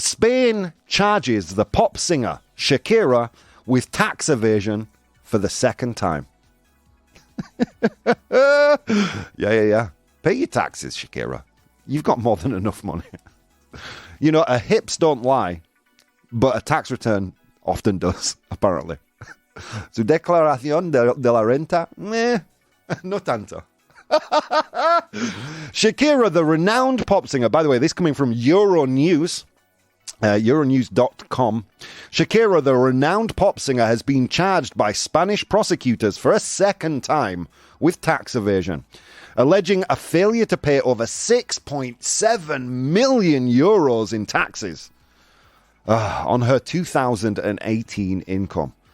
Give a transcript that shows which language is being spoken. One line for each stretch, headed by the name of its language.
English: Spain charges the pop singer Shakira with tax evasion for the second time. Yeah. Pay your taxes, Shakira. You've got more than enough money. You know, hips don't lie, but a tax return often does, apparently.
Spanish: Su declaración de la renta? No tanto.
English: Shakira, the renowned pop singer, by the way, this coming from Euronews, Euronews.com. Shakira, the renowned pop singer, has been charged by Spanish prosecutors for a second time with tax evasion, alleging a failure to pay over 6.7 million euros in taxes on her 2018 income.